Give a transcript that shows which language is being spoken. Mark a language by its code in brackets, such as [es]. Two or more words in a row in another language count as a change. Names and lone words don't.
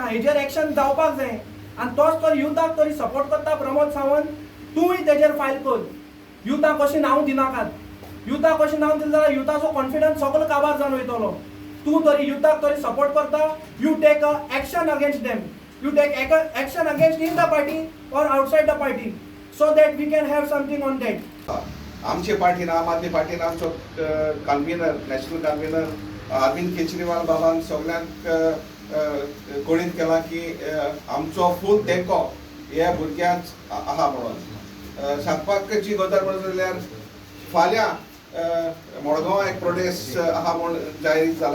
[kok] हेजेर एक्शन जावपाक जाय आनी तोच तरी युथाक तरी सपोर्ट करता प्रमोद सावंत. तूंय तेजेर फायल कर. युथाक अशें नांव दिनाकात. युथाक अशें नांव दिलें जाल्यार युथाचो कॉन्फिडन्स सगळो काबार जावन वयतलो. तूं तरी युथाक तरी सपोर्ट करता. [en] You take action against them. You take action against in the party और outside the party so that we can have something on that. [kok] आमचे पार्टीन आम आदमी पार्टीन आमचो कन्व्हिनर [en] national convener [kok] अरविंद केजरीवाल बाबान सगळ्यांक कळीत केला की आमचो फूल तेंको ह्या भुरग्यांक आहा म्हणून. सांगपाची गजाल म्हणून जाल्यार फाल्यां मडगांव एक प्रोटेस्ट आहा म्हूण जाहीर जाला.